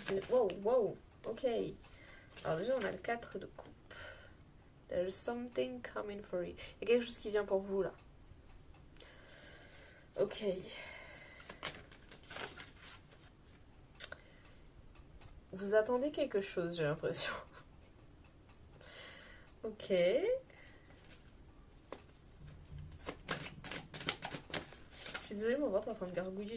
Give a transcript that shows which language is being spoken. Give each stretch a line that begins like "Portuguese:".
French: Wow, wow. Ok. Alors déjà, on a le 4 de coupe.
English: There's something coming for you.
French: Il y a quelque chose qui vient pour vous là. Ok. Vous attendez quelque chose, j'ai l'impression. Ok. Je suis désolée, mon ventre est en train de gargouiller.